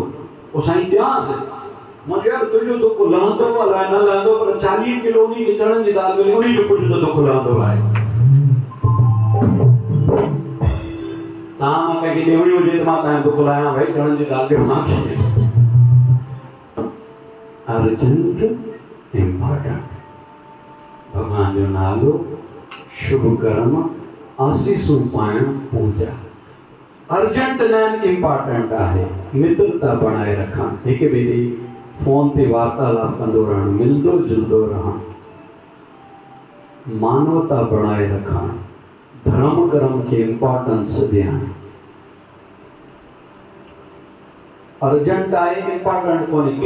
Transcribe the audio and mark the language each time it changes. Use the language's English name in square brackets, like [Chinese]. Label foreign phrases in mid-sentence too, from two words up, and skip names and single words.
[Sindhi] पोइ साईं ॾियांसि, मां चयो तुंहिंजो दुख लहंदो अलाए न लहंदो, पर 40 किलो उन्ही खे चणनि जी दाल मिले, उन्ही जो कुझु त दुख लहंदो आहे। तव्हां मां कंहिंखे ॾियणी हुजे त मां तव्हांजो दुख लाहियां, भई चणनि जी दाल ॾियो मूंखे। [English] urgent important, [Sindhi] भगवान जो नालो, शुभ कर्म, आसीसूं पाइण, पूजा। अर्जेंट न इम्पोर्टेंट आहे मित्रता बणाए रखणु, हिक ॿिए ॾे फोन ते वार्तालाप कंदो रहणु, मिलंदो जुलंदो रहणु, मानवता बणाए रखणु, धर्म कर्म खे इम्पोर्टेंस ॾियणु। अर्जेंट आहे इम्पोर्टेंट कोन्हे।